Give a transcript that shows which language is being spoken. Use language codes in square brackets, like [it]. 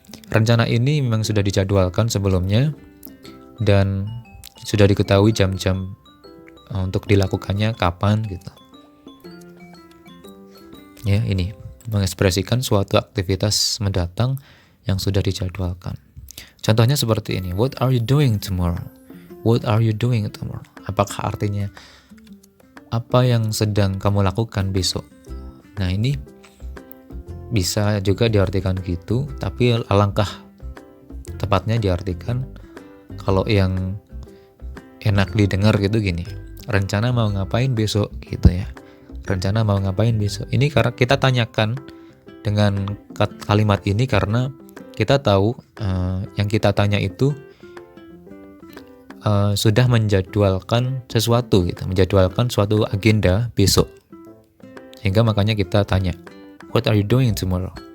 [id] Rencana ini memang sudah dijadwalkan sebelumnya dan sudah diketahui jam-jam untuk dilakukannya kapan gitu. Ya, ini mengekspresikan suatu aktivitas mendatang yang sudah dijadwalkan. Contohnya seperti ini. [en] What are you doing tomorrow? What are you doing tomorrow? [id] Apakah artinya apa yang sedang kamu lakukan besok? Nah, ini bisa juga diartikan gitu, tapi alangkah tepatnya diartikan kalau yang enak didengar gitu gini. Rencana mau ngapain besok gitu ya. Rencana mau ngapain besok. Ini karena kita tanyakan dengan kalimat ini karena kita tahu yang kita tanya itu sudah menjadwalkan sesuatu gitu, menjadwalkan suatu agenda besok. Sehingga makanya kita tanya, [en] what are you doing tomorrow?